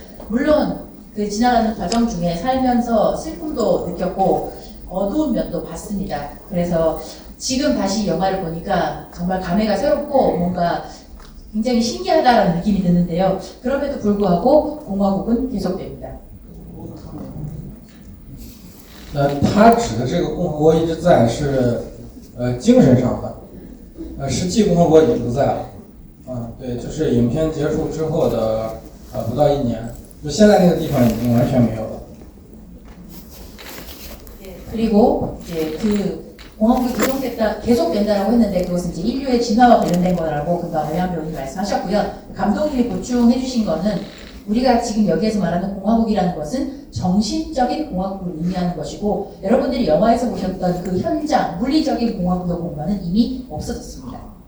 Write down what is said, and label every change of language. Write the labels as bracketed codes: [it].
[ko] 물론 그 지나가는 과정 중에 살면서 슬픔도 느꼈고 어두운 면도 봤습니다. 그래서 지금 다시 영화를 보니까 정말 감회가 새롭고 뭔가 굉장히 신기하다는 느낌이 드는데요. 그럼에도 불구하고 공화국은 계속됩니다. [zh] 他指的这个共和国一直在是，精神上的，实际共和国已经不在了，对，就是影片结束之后的，不到1年，就现在那个地方已经完全没有了。 [ko] 그리고 이제 그 공화국이 계속된다라고 했는데 그것은 이제 인류의 진화와 관련된 거라고 금방 알량 배우님 말씀하셨고요. 감독님이 보충해 주신 거는 우리가 지금 여기에서 말하는 공화국이라는 것은 정신적인 공화국을 의미하는 것이고 여러분들이 영화에서 보셨던 그 현장, 물리적인 공화국의 공간은 이미 없어졌습니다.